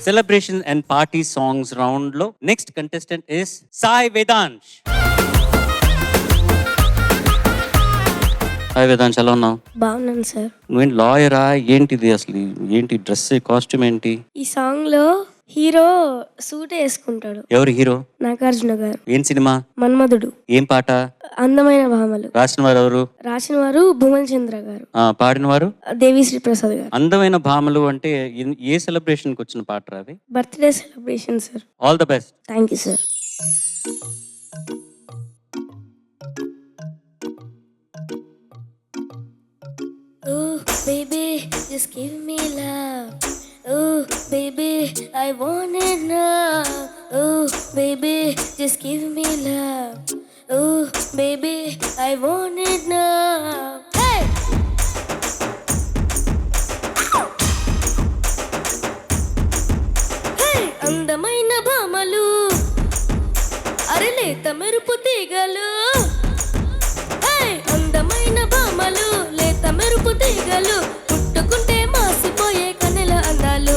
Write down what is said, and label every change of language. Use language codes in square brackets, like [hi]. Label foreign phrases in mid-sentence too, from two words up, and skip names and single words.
[en] celebration and party songs round lo next contestant is Sai Vedansh. [te] హాయ్ వేదాంశ్, ఎలా ఉన్నావు? బాగున్నాను సార్. నువ్వేంటి లాయరా? ఏంటిది అసలు? ఏంటి డ్రెస్, కాస్ట్యూమ్ ఏంటి? ఈ సాంగ్ లో హీరో సూట్ వేసుకుంటాడు. ఎవరు హీరో? నాగార్జున గారు. ఏం సినిమా? మన్మధుడు. ఏం పాట? అందమైన భామలు. రాసిన వారు ఎవరు? రాసిన వారు భువన్ చంద్ర గారు. పాడిన వారు దేవిశ్రీ ప్రసాద్ గారు. అందమైన భామలు అంటే ఏ సెలబ్రేషన్ కి వచ్చిన పాట అది? [en] Birthday celebration sir. All the best. Thank you sir. Oh baby, just give me love. Oh baby, I want it now. Oh baby, just give me love. Oh baby, I want it now. Hey! Hey! [te] అందమైన భామలు, అరలేత మెరుపు తీగలు. [en] Hey! [te] అందమైన భామలు, లేత మెరుపు తీగలు, పుట్టుకుంటే మాసిపోయే కన్నెల అందాలు.